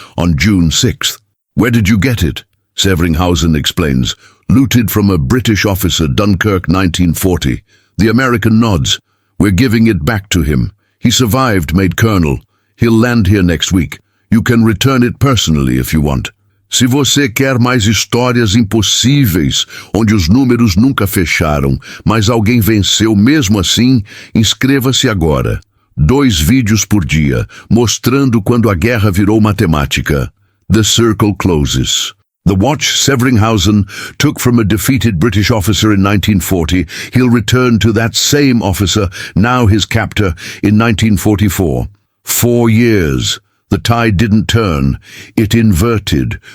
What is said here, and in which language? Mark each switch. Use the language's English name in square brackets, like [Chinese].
[English] on June 6th. Where did you get it? Severinghausen explains. Looted from a British officer, Dunkirk, 1940. The American nods. We're giving it back to him. He survived, made colonel. He'll land here next week. You can return it personally if you want. [Portuguese] Se você quer mais histórias impossíveis, onde os números nunca fecharam, mas alguém venceu mesmo assim, inscreva-se agora. 2 vídeos por dia, mostrando quando a guerra virou matemática. [English] The circle closes. The watch Severinghausen took from a defeated British officer in 1940, he'll return to that same officer, now his captor, in 1944. 4 years. The tide didn't turn, it inverted.